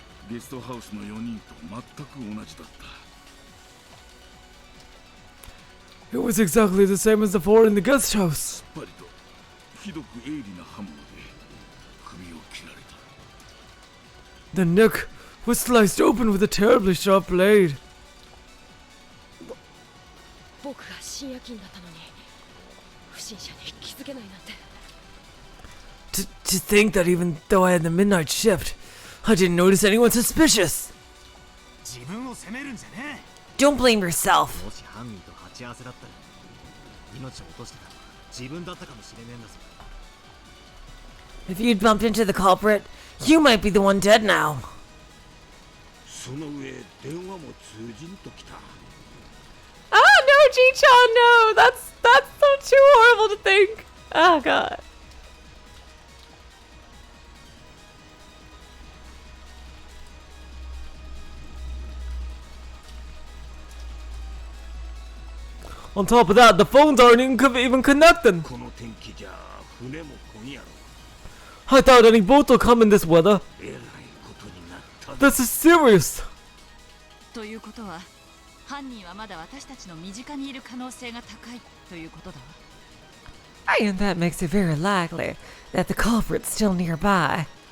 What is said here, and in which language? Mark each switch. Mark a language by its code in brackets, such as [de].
[ja] ゲストハウスの4人と全く同じだった。 [en] It was exactly the same as the 4 in the guest house. [ja] すっぱりとひどく鋭利な刃物で首を切られた。 [en] The neck was sliced open with a terribly sharp blade. [ja] 僕が深夜勤だったのに不審者に気づけないなんて。 [en] To think that even though I had the midnight shift, I didn't notice anyone suspicious. [ja] 自分を責めるんじゃね [en] Don't blame yourself. [ja] え。もし犯人と鉢合わせだったら命を落としてたのは自分だったかもしれねえんだぞ。 [en] If you'd bumped into the culprit, you might be the one dead now. [ja] その上電話も通じんときた。 [en] Oh no, Ji-chan, no! That's so too horrible to think. Oh god. On top of that, the phones aren't even connecting. [ja] この天気じゃ船も来んやろ。 [en] I thought any boat will come in this weather. [ja] えらいことになった。 [en] This is serious. [ja] ということは犯人はまだ私たちの身近にいる可能性が高いということだわ。 [en] And that makes it very likely that the culprit's still nearby.